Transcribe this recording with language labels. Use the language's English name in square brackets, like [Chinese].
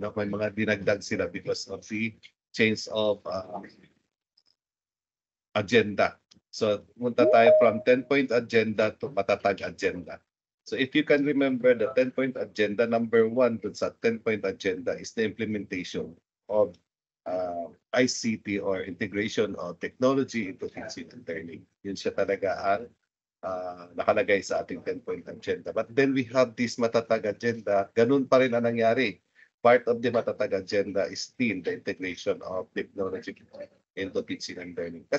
[English] No? [Filipino] May mga dinagdag sila [English] because of the change of agenda. So, [Filipino] punta tayo [English] from 10-point agenda to matatag agenda. So if you can remember, the 10-point agenda, number 1 dun sa 10-point agenda is the implementation of ICT or integration of technology into teaching and learning. [Filipino] Yun siya talaga ang nakalagay sa ating 10-point agenda. [English] But then we have this matatag agenda, [Filipino] ganun pa rin ang nangyari. [English] Part of the matatag agenda is still the integration of technology into teaching and learning.